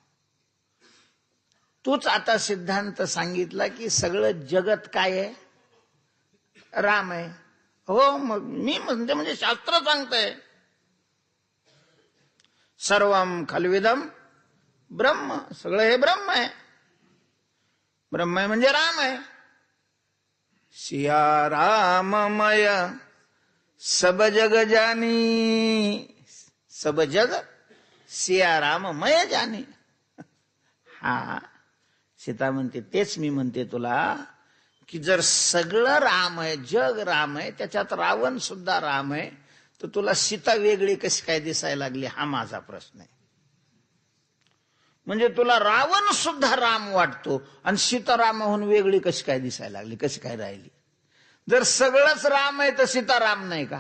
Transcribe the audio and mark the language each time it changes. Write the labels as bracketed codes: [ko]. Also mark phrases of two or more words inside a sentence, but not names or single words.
[mr] तूच आता सिद्धांत सांगितला की सगळं जगत काय आहे? राम आहे. हो, मग मी म्हणते म्हणजे शास्त्र सांगतंय [sa] सर्वम खलविदम ब्रह्म, [mr] सगळं हे ब्रह्म आहे. ब्रह्म आहे म्हणजे राम आहे. [awa] सिया राममय सब जग जानी, सब जग सिया राममय जानी. [mr] हा, सीता म्हणते तेच मी म्हणते तुला की जर सगळं राम आहे, जग राम आहे, त्याच्यात रावण सुद्धा राम आहे, तर तुला सीता वेगळी कशी काय दिसायला लागली, हा माझा प्रश्न आहे. म्हणजे तुला रावण सुद्धा राम वाटतो आणि सीता रामाहून वेगळी कशी काय दिसायला लागली, कशी काय राहिली? जर सगळंच राम आहे तर सीता राम नाही का?